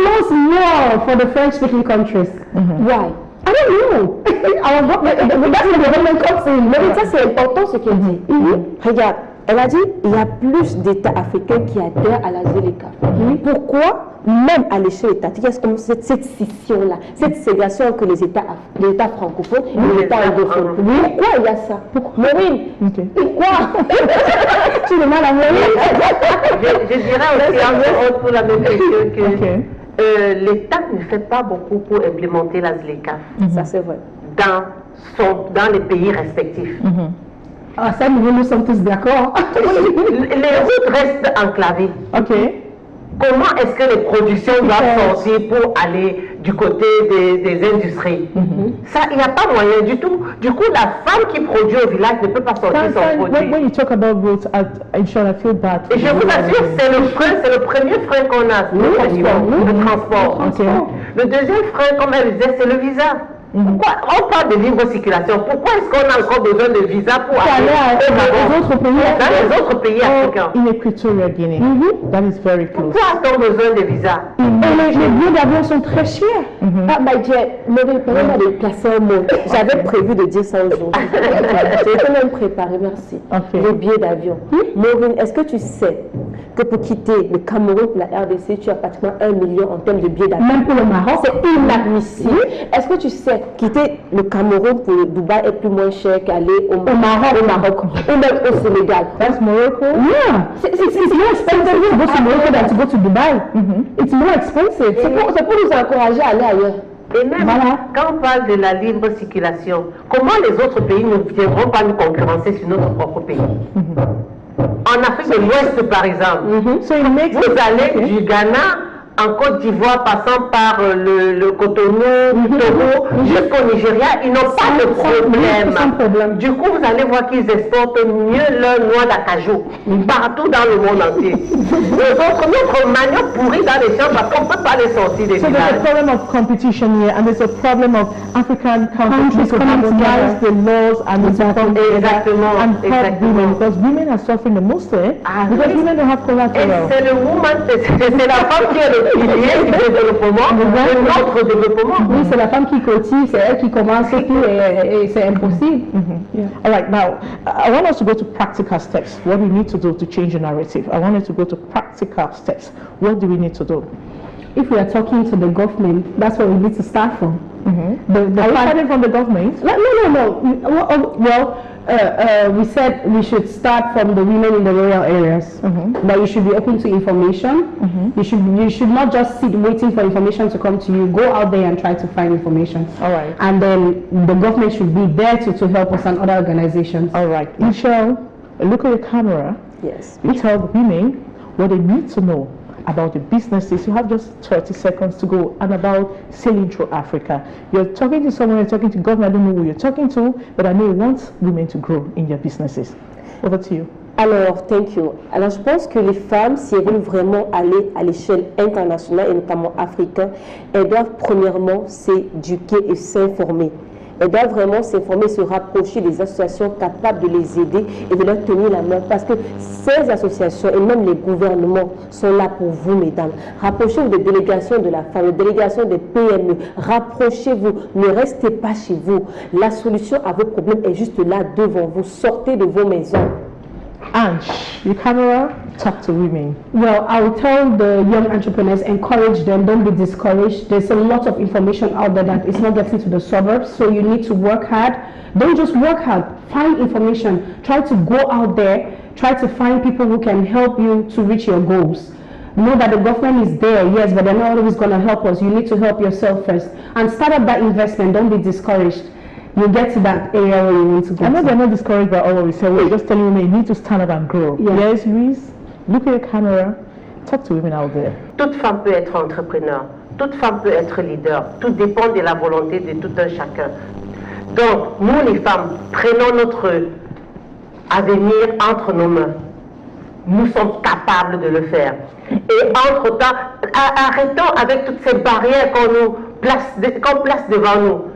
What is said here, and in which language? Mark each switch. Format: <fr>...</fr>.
<en>more for the French-speaking countries. Why? I don't know. That's the government comes in.</en> <fr>Mais ça, c'est important ce qu'elle dit. Regarde, elle a dit il y a plus d'États africains qui adhèrent à la ZLECA. Pourquoi? Même à l'échelle étatique, il y a comme cette scission-là, cette ségrégation entre les États francophones et les États anglophones. Pourquoi il y a ça? Maureen, pourquoi? Tu le mal à Je dirais aussi entre autres pour la même question que l'État ne fait pas beaucoup pour implémenter la ZLECA. Ça c'est vrai. Dans les pays respectifs. Ah, ça, nous sommes tous d'accord. Les autres restent enclavés. Comment est-ce que les productions doivent sortir pour aller du côté des industries? Ça, il n'y a pas moyen du tout. Du coup, la femme qui produit au village ne peut pas sortir son produit.</fr> <en>When you talk about growth, I feel bad.</en> <fr>Et je vous assure, c'est le premier frein qu'on a, le transport. Le deuxième frein, comme elle disait, c'est le visa. Pourquoi on parle de libre circulation? Pourquoi est-ce qu'on a encore besoin de visa pour aller dans les autres pays africains?</fr> <en>In Equatorial Guinea, that is very close.</en> <fr>Pourquoi a-t-on besoin de visa? Les billets d'avion sont très chers.</fr> <en>Ah, my dear,</en> <fr>permets-moi de placer un mot. J'avais prévu de dire ça aujourd'hui. J'ai été même préparé, merci. Les billets d'avion. Maureen, est-ce que tu sais que pour quitter le Cameroun pour la RDC, tu as pratiquement 1 million en termes de billets d'avion? Même pour le Maroc? C'est inadmissible. Est-ce que tu sais quitter le Cameroun pour le Dubaï est plus moins cher qu'aller au Maroc ou même au Sénégal?</fr> <en>That's Morocco? Yeah. It's more expensive to go to Morocco than to go to Dubai. It's more expensive.</en> <fr>C'est pour nous encourager à aller ailleurs. Et même quand on parle de la libre circulation, comment les autres pays ne viendront pas nous concurrencer sur notre propre pays? En Afrique de l'Ouest, par exemple, vous allez du Ghana en Côte d'Ivoire, passant par le Cotonou, Togo, jusqu'au Nigeria, ils n'ont pas de problème. Du coup, vous allez voir qu'ils exportent mieux leur noix d'acajou partout dans le monde entier. Notre manioc pourri dans les champs parce qu'on ne peut pas les sortir des villages.</fr> <en>So there's a problem of competition here, and there's a problem of African countries to harmonize the laws and the and help women, because women are suffering the most there, because women don't have collateral.</en> <fr>C'est le woman, c'est la femme qui est le pilier du développement, de notre développement. Oui, c'est la femme qui cotise, c'est elle qui commence tout et c'est impossible.</fr> <en>All right, now I want us to go to practical steps. What we need to do to change the narrative. I want us to go to practical steps. What do we need to do? If we are talking to the government, that's where we need to start from. Are we starting from the government? No. Well, we said we should start from the women in the rural areas. But you should be open to information. You should not just sit waiting for information to come to you. Go out there and try to find information. All right. And then the government should be there to help us and other organizations. All right. Michelle, look at the camera. Yes. You tell the women what they need to know about the businesses. You have just 30 seconds to go, and about sailing through Africa. You're talking to someone, you're talking to government, I don't know who you're talking to, but I know you want women to grow in their businesses. Over to you. Alors, thank you.</en> <fr>Alors, je pense que les femmes, si elles veulent vraiment aller à l'échelle internationale, et notamment africaine, elles doivent premièrement s'éduquer et s'informer. Elles doivent vraiment s'informer, se rapprocher des associations capables de les aider et de leur tenir la main. Parce que ces associations et même les gouvernements sont là pour vous, mesdames. Rapprochez-vous des délégations de la femme, des délégations des PME. Rapprochez-vous, ne restez pas chez vous. La solution à vos problèmes est juste là devant vous. Sortez de vos maisons.</fr> <en>Ange, your camera, talk to women. Well, I will tell the young entrepreneurs, encourage them, don't be discouraged. There's a lot of information out there that is not getting to the suburbs, so you need to work hard. Don't just work hard, find information. Try to go out there, try to find people who can help you to reach your goals. Know that the government is there, yes, but they're not always going to help us. You need to help yourself first. And start up that investment, don't be discouraged. You get to that area where you want to go. I know they're not discouraged by all what we say. We're just telling women you need to stand up and grow. Yeah. Yes, Louise? Look at your camera. Talk to women out there.</en> <fr>Toute femme peut être entrepreneur, toute femme peut être leader. Tout dépend de la volonté de tout un chacun. Donc, nous les femmes, prenons notre avenir entre nos mains. Nous sommes capables de le faire. Et entre-temps, arrêtons avec toutes ces barrières qu'on place devant nous.</fr>